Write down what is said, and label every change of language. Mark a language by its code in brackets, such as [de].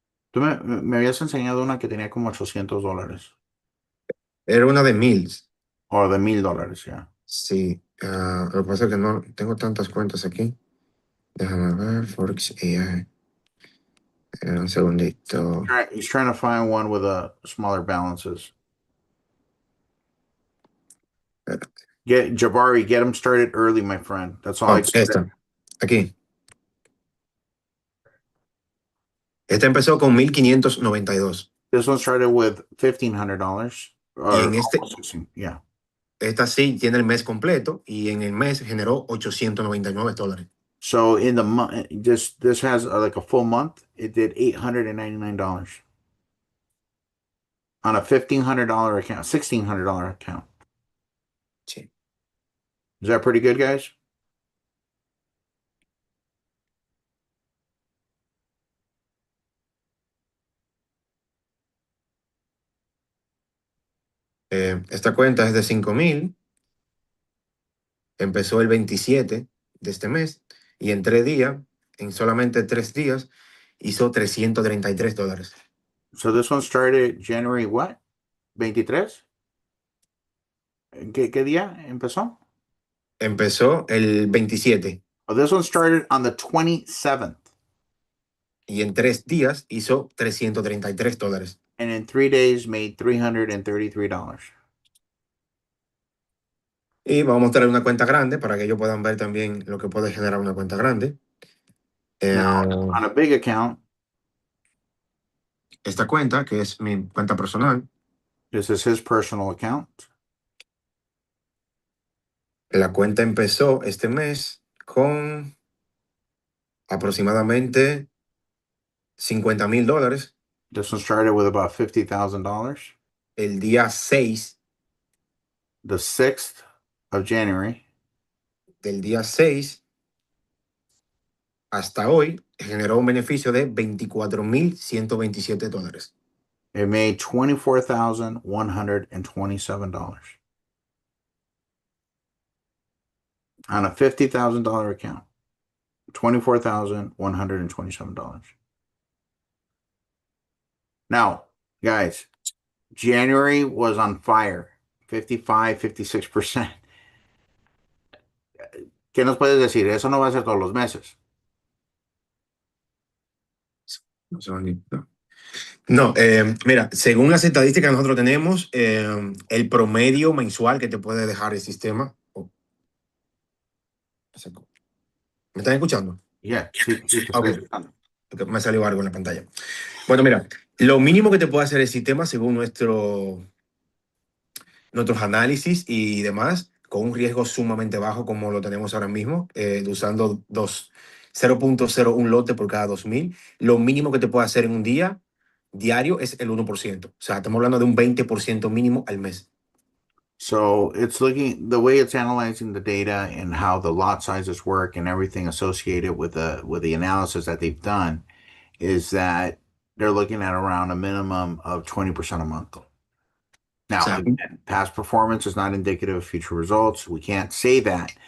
[es] Tú me habías enseñado una que tenía como $800 Era una de Mills. o de $1,000, ya. Sí, lo que pasa es que no tengo tantas cuentas aquí. Déjame ver, Forex AI. Un segundito. [en] He's trying to find one with a smaller balances. Get him started early, my friend. That's all I can say. [es] Esta, aquí. Esta empezó con 1,592. [en] This one started with $1,500. [es] Y en este, [en] almost 16, yeah. [es] esta sí tiene el mes completo y en el mes generó $899. [en] So in the month, this has like a full month. It did $899 on a $1,500 account, $1,600 account. [es] Sí. [en] Is that pretty good, guys? [es] Esta cuenta es de 5,000. Empezó el 27 de este mes y en 3 días, en solamente 3 días, hizo $333. [en] So this one started January what? [es] 23? ¿Qué día empezó? Empezó el 27 [en] Oh, this one started on the 27th. [es] y en 3 días hizo $333. [en] And in 3 days made $333. [es] Y vamos a mostrar una cuenta grande para que ellos puedan ver también lo que puede generar una cuenta grande. [en] Now, on a big account, [es] Esta cuenta, que es mi cuenta personal, [en] this is his personal account. [es] la cuenta empezó este mes con aproximadamente $50,000 [en] This one started with about $50,000. [es] el día 6 [en] The 6th of January. [es] del día 6 hasta hoy generó un beneficio de $24,127. [en] It made $24,127 on a $50,000 account. $24,127. Now, guys, January was on fire. 55, 56%. [es] ¿Qué nos puedes decir? Eso no va a ser todos los meses. No, mira, según las estadísticas que nosotros tenemos, el promedio mensual que te puede dejar el sistema. ¿Me están escuchando? Yeah, sí, te estoy Ok. escuchando. Porque me salió algo en la pantalla. Bueno, mira, lo mínimo que te puede hacer el sistema según nuestros análisis y demás con un riesgo sumamente bajo como lo tenemos ahora mismo, usando 0.01 lote por cada 2.000. Lo mínimo que te puede hacer en un día diario es el 1%. O sea, estamos hablando de un 20% mínimo al mes. [en] So it's looking the way it's analyzing the data and how the lot sizes work and everything associated with the analysis that they've done is that they're looking at around a minimum of 20% a month. [es] O [en] Now, [es] sea, [en] again, past performance is not indicative of future results. We can't say that.